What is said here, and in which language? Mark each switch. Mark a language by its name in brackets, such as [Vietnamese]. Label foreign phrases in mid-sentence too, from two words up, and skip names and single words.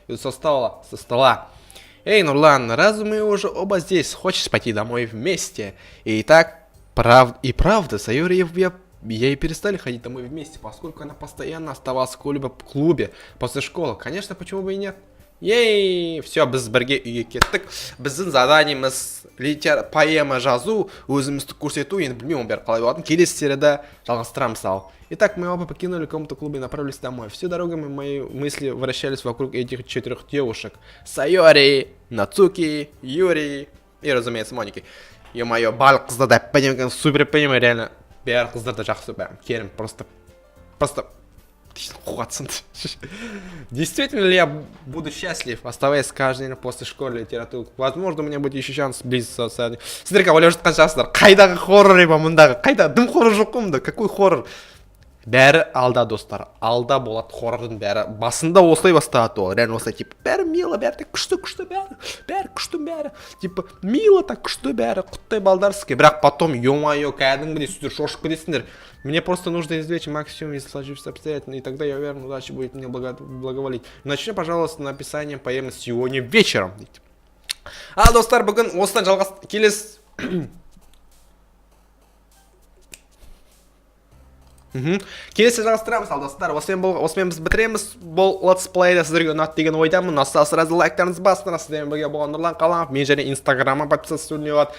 [Russian] Эй, Нурлан, разве мы уже оба здесь? Хочешь пойти домой вместе? И так, правда, Сайори и перестали ходить домой вместе, поскольку она постоянно оставалась в клубе после школы. Конечно, почему бы и нет? [Kazakh] Ей, все, без бірге үйге кеттік. Біздің заданиеміз поэма жазу, өзімізді көрсету, енді білмеймін бәрі қалай болатын. Келесі серияда жалғастырамыз ал. [Russian] Итак, мы оба покинули комнату клуба и направились домой. Всю дорогу мои мысли вращались вокруг этих 4 девушек. Сайори, Нацуки, Юрий и, разумеется, Моники. [Kazakh] Ё-моё, барлық қыздарды әп-әдемі супер поэма, реально. Бәрі қыздарды жақсы бәрі. Керім, [Russian] просто... Действительно ли я буду счастлив, оставаясь каждый день после школы литературы? Возможно, у меня будет еще шанс сблизиться с... Смотри-ка, [Kazakh] ойлап жатқан шығарсыздар. Қайдағы хоррор ема мұндағы? Қайда? Дым хоррор жоқ қой мұнда? [Russian] Какой хоррор? [Kazakh] бәрі алда, достар, алда болады хоррордың бәрі. Басында осылай басталады ол, реально осылай, типа, бәрі мило, бәрі күшті, бәрі күшті, бәрі, типа, [Russian] мило так [Kazakh] күшті бәрі, құттай балдарсызге. Бірақ потом, ё-моё, кәдімгідей сіздер шошып кетесіңдер. [Russian] Мне просто нужно извлечь максимум из сложившихся обстоятельств, и тогда я уверен, удача будет мне благоволить. Начни, пожалуйста, написанием поэмы сегодня вечером. [Kazakh] Достар, бүгін осыдан келесі келесі жалғастырамыз, достар. Осымен біз бітіреміз бұл летсплейді. Сіздерге ұнады деген ойдамын. Ұнаса сразу лайктарыңызды басыңдар. Сіздермен бірге болған Нұрлан Қаламов. Мен және инстаграмға подписаться етуіне болады.